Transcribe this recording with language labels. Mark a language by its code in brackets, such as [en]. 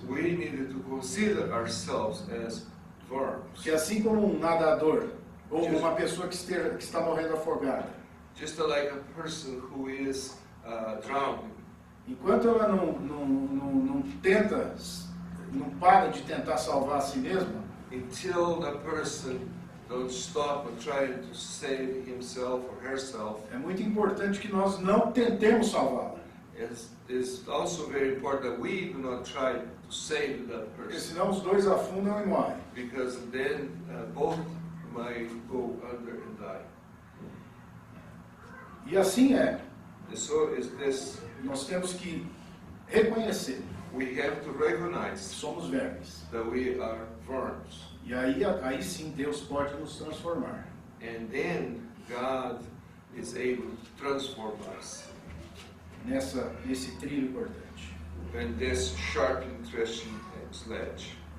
[en] we needed to consider ourselves as verbs. [pt] Que assim como um nadador ou uma pessoa que está morrendo afogada, [en] Just like a person who is drowning. [pt] enquanto ela não tenta, não para de tentar salvar a si mesma, [en] Until the person don't stop and try to save himself or herself, [pt] é muito importante que nós não tentemos salvá-la. [en] it's also very important that we do not try to save that [pt] Porque [en] person, [pt] senão os dois afundam e morrem. [en] because then both might go under and die. [pt] E assim é. [en] And so is this. [pt] Nós temos que reconhecer [en] We have to recognize [pt] que somos vermes. [en] that we are verbs, [pt] E aí sim Deus pode nos transformar. [en] and then God is able to transform us [pt] Nesse trilho cortante. [en] in this sharpened threshing sledge.